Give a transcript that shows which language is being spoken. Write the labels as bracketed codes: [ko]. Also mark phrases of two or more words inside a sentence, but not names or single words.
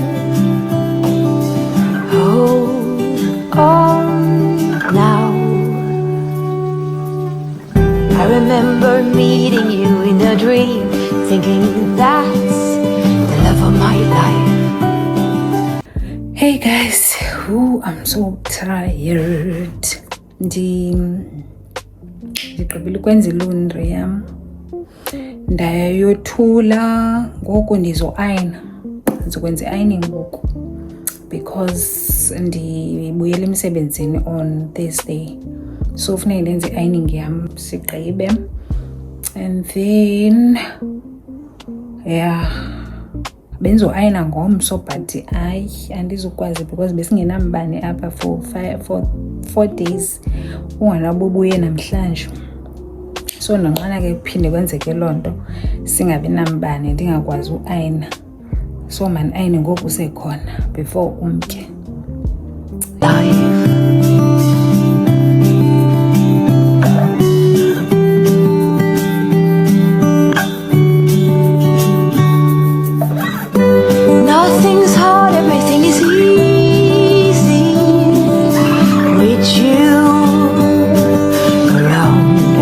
[en] Hold on now. I remember meeting you in a dream, thinking that's the love of my life. Hey guys, I'm so tired. [xh] Ndiqibile ukwenza i-laundry yam, ndayothula ngoku ndizokwenza i-ironing ngoku because ndibuyele emsebenzini [en] on Thursday. [xh] so funeke ndenze i-ironing yam sigqibe, [en] and then yeah, [xh] benzo-ayina ngomso but hayi andizukwazi because besingenambane apha for 4 days, unganabubuye namhlanje. So ndonqena ke kuphinde kwenzeke loo nto singabi nambane ndingakwazi u-ayina, so man-ayine ngoku usekhona before umke. [en] Nothing's hard, everything is easy with you around.